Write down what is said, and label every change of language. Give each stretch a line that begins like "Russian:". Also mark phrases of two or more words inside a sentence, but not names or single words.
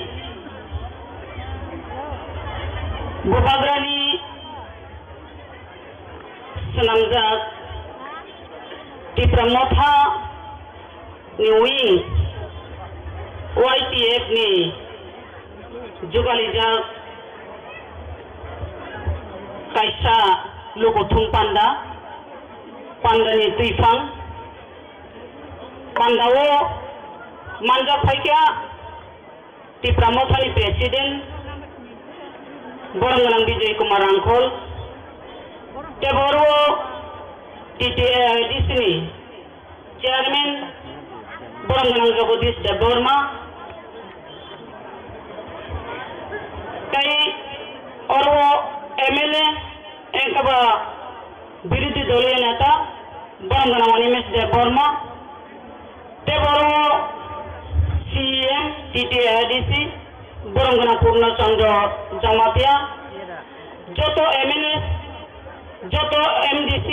Kok Borok: গোপাগ্রানি senamjak tipramotha ni wing YTF ni jugalijak kaisa lokothung panda pandani tuifang pandao manja phaikya tipramothani president Boranglang Vijay Kumar Angkol Teboro DCNI Chairman Borongganang Jagadish Debborma তাই অরো এমএলএ একবা
Bangla: বিরোধী দলীয় নেতা
Kok Borok: বরঙ্গনা অনিমেষ দেববর্মা তে বড় সিএম টিটিআইডিসি বরঙ্গনা পূর্ণচন্দ্র জমাতিয়া যত এমএলএ যত এমডিসি